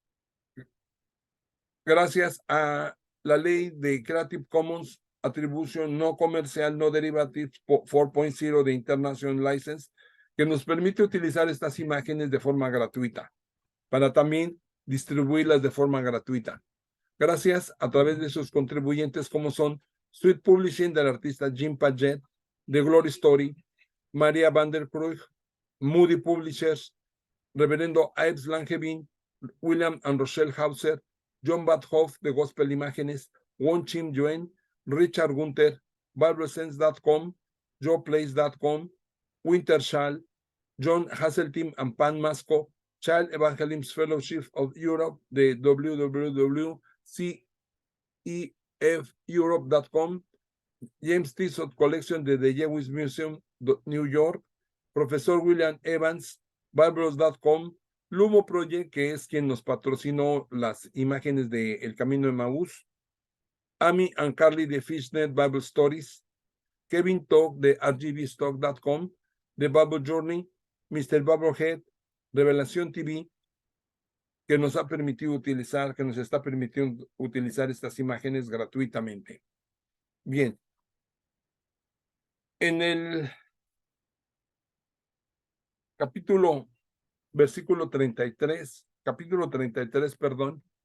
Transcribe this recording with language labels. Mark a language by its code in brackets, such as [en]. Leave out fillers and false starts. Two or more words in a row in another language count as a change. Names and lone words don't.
[es] gracias a la ley de Creative Commons Attribution No Comercial No Derivative 4.0 de International License, que nos permite utilizar estas imágenes de forma gratuita, para también distribuirlas de forma gratuita. Gracias a través de sus contribuyentes como son Sweet Publishing del artista Jim Paget, The Glory Story, María van der Krug, Moody Publishers, Reverendo Ives Langevin, William and Rochelle Hauser, John Badhoff de Gospel Imágenes, Won Chim Yuen, Richard Gunther, BibleSense.com, JoePlace.com, Wintershall, John Hasseltine and Pan Masco, Child Evangelism Fellowship of Europe de www.cefeurope.com, James Tissot Collection de The Jewish Museum, New York, Profesor William Evans, Biblos.com, Lumo Project, que es quien nos patrocinó las imágenes de El Camino de Maús, Amy and Carly de Fishnet Bible Stories, Kevin Talk de rgbstock.com, The Bible Journey, Mr. Bubblehead, Revelación TV, que nos ha permitido utilizar, que nos está permitiendo utilizar estas imágenes gratuitamente. Bien. En el capítulo 33, perdón,